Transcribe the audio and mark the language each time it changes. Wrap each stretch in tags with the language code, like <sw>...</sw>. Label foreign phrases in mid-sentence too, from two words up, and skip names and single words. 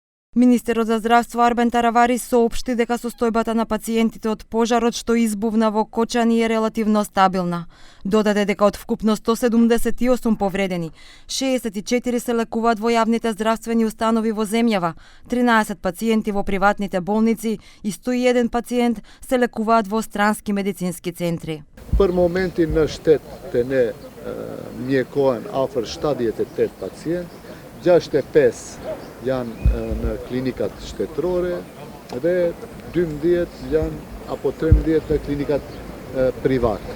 <mk>Министерот за здравство Арбен Таравари соопшти дека состојбата на пациентите од пожарот што избувна во Кочани е релативно стабилна. Додаде дека од вкупно 178 повредени, 64 се лекуваат во јавните здравствени установи во земјава, 13 пациенти во приватните болници и 101 пациент се лекуваат во странски медицински центри.</mk> <sq>Për momentin në shtet të ne mjekohen afër 78 pacient, 65 janë në klinikat shtetërore dhe 12 janë apo 13 në klinikat private.</sq>